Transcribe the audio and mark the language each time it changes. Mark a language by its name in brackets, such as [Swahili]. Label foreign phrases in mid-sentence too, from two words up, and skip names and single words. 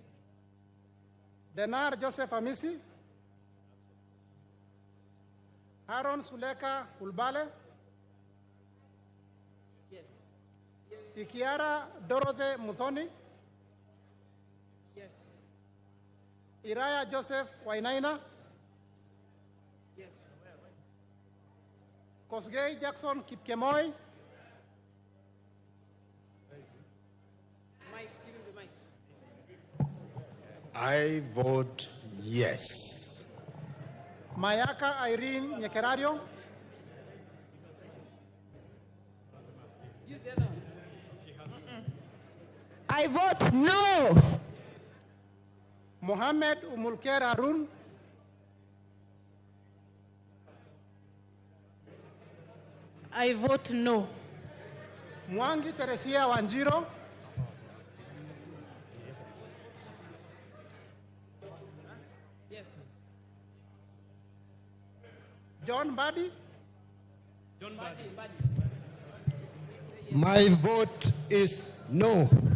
[English] Denar Joseph Amisi. Aaron Suleka Ulbale. Yes. Ikiara Dorothy Muthoni. Yes. Iraya Joseph Wainaina. Yes. Kosgei Jackson Kipkemoy. Mike, give him the mic. I vote yes. Mayaka Irene Nyekerario. Use the other one. I vote no. Mohammed Umulker Arun. I vote no. Mwangi Teresia Wanjiro. Yes. John Badi. John Buddy. My vote is no.